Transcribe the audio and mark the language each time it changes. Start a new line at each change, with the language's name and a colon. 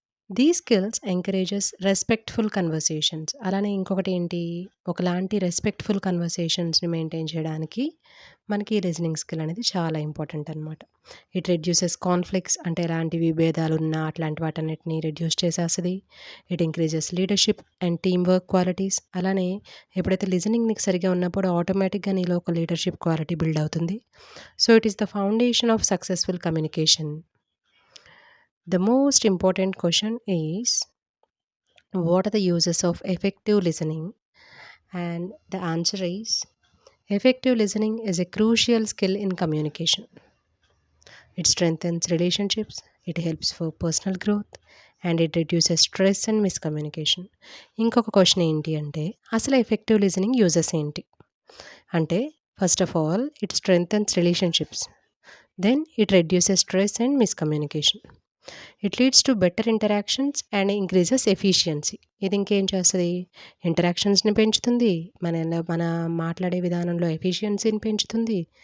English: these skills encourages respectful conversations
Telugu: అలానే ఇంకొకటి ఏంటి ఒకలాంటి రెస్పెక్ట్ఫుల్ కన్వర్సేషన్స్ని మెయింటైన్ చేయడానికి మనకి లిజనింగ్ స్కిల్ అనేది చాలా ఇంపార్టెంట్ అనమాట
English: it reduces conflicts
Telugu: అంటే ఎలాంటి విభేదాలు ఉన్నా అట్లాంటి వాటన్నిటిని రెడ్యూస్ చేసేస్తుంది
English: it increases leadership and team work qualities
Telugu: అలానే ఎప్పుడైతే లిజనింగ్ నీకు సరిగా ఉన్నప్పుడు ఆటోమేటిక్గా నీలో ఒక లీడర్షిప్ క్వాలిటీ బిల్డ్ అవుతుంది
English: So it is the foundation of successful communication. The most important question is what are the uses of effective listening? And the answer is effective listening is a crucial skill in communication. It strengthens relationships, it helps for personal growth, and it reduces stress and miscommunication.
Telugu: ఇంకొక question ఏంటి అంటే అసలు effective listening uses ఏంటి అంటే
English: first of all it strengthens relationships then it reduces stress and miscommunication it leads to better interactions and increases efficiency
Telugu: ఇది ఇంకేం చేస్తుంది ఇంటరాక్షన్స్ని పెంచుతుంది మన మాట్లాడే విధానంలో ఎఫిషియన్సీని పెంచుతుంది